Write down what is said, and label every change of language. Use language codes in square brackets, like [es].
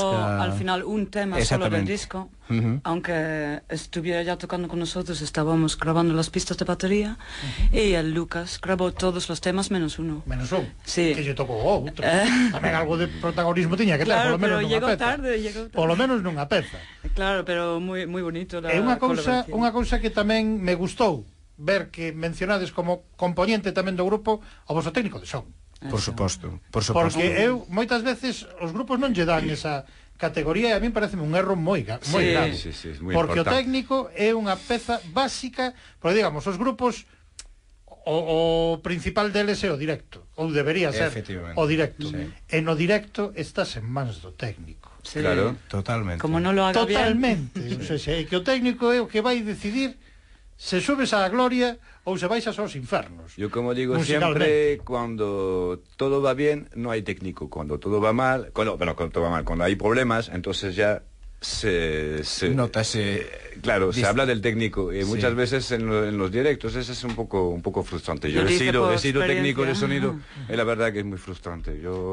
[es] al final un tema solo del disco, aunque estuviera ya tocando con nosotros, estábamos grabando las pistas de batería, y el Lucas grabó todos los temas menos uno. [gl] Menos un? Sí. Que lle tocou outro. Tamén algo de protagonismo tiña que ter, polo menos nunha peza. Tarde. Polo menos nunha peza. Claro, pero moi bonito la colaboración. Unha cousa que tamén me gustou ver que mencionades como componente tamén do grupo o vosso técnico de son. Por suposto. Porque eu, moitas veces, os grupos non lle dan esa categoría e a mí pareceme un erro moi grave. Porque o técnico é unha peza básica, porque digamos, os grupos o principal deles é o directo, ou debería ser o directo. E no directo estás en mans do técnico. Claro, totalmente. [es] Como non lo haga bien. Totalmente. [gl] O sea, que o técnico é o que vai decidir se subes á gloria ou se baixas aos infernos. [es] Yo como digo siempre, cuando todo va bien, no hay técnico. Cuando todo va mal, cuando hay problemas, entonces ya se notase, claro, se habla del técnico. Y muchas veces en los directos eso es un poco frustrante. Yo he sido técnico de sonido y la verdad que es muy frustrante.